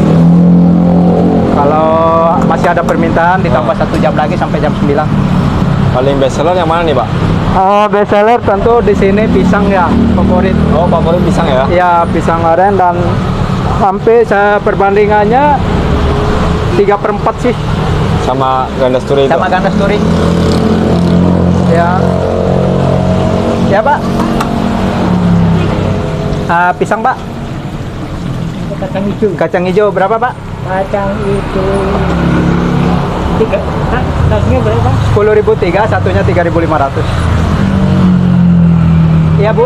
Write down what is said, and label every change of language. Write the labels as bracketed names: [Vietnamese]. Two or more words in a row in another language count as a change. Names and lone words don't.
[Indonesian] Kalau masih ada permintaan ditambah 1 jam lagi sampai jam 9. Paling [English] best seller [Indonesian] yang mana nih Pak? [English] Best seller [Indonesian] tentu di sini pisang ya, favorit. Oh favorit pisang ya? Ya, pisang aren dan sampai saya perbandingannya 3/4 sih Sama gandas turi itu? sama gandas turi. Ya. Ya, Pak. Pisang, Pak. Kacang hijau. Kacang hijau berapa, Pak? Kacang hijau 3. Harganya berapa? 10.003, satunya 3.500. Iya, Bu.